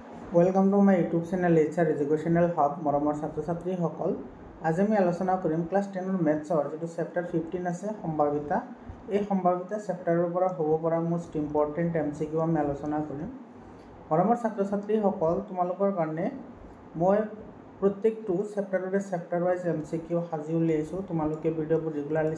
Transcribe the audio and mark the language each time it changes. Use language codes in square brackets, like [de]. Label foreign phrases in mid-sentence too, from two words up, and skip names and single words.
[en] welcome to my YouTube channel [as] एचआर एजुकेशनल हब मरমৰ ছাত্ৰ ছাত্ৰীসকল আজি আমি আলোচনা কৰিম ক্লাস 10 মেথছৰ যেটো চেপ্টাৰ 15 আছে সম্ভাৱিতা এই সম্ভাৱিতা চেপ্টাৰৰ পৰা হ'ব পৰা [en] most important MCQ [as] আমি আলোচনা কৰিম মৰমৰ ছাত্ৰ ছাত্ৰীসকল তোমালোকৰ কাৰণে মই প্ৰত্যেকটো [en] chapter wise MCQ [as] সাজি উলিয়াইছো তোমালোকে ভিডিঅ'বোৰ ৰেগুলাৰলি